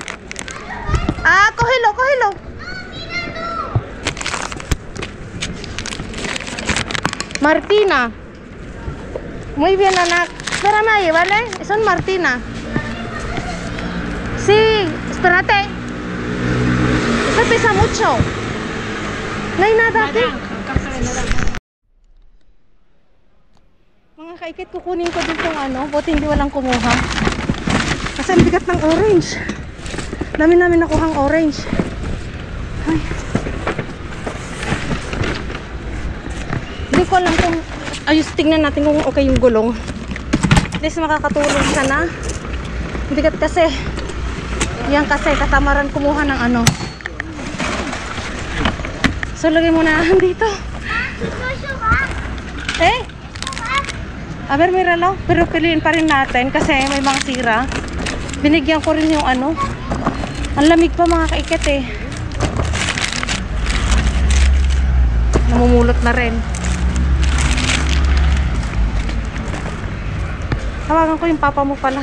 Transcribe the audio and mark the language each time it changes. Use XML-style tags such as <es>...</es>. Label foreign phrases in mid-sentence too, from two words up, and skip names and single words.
<es>Ah, cógelo. Martina. Muy bien, Ana. Espérame ahí, ¿vale? Son Martina. Sí, espérate. Esto pesa mucho. No hay nada aquí. Caja de naranja.</es> <tl>Mga kaikit, kukunin ko dito ng bote hindi walang kumuha. Kasi ang bigat ng orange. Dami namin nakuhang orange. Ay. Hindi ko alam kung ayos, tingnan natin kung okay yung gulong.</tl> <en>At least</en> <tl>makakatulong sana. Bigat kasi. Yan kasi katamaran kumuha ng ano. So lagay muna dito.</tl> <es>Eh? A ver, míralo.</es> <tl>Pero piliin pa rin natin kasi may mga sira. Binigyan ko rin yung ano. Ang lamig pa mga kaikit eh. Namumulot na rin. Tawagan ko yung papa mo pala.</tl>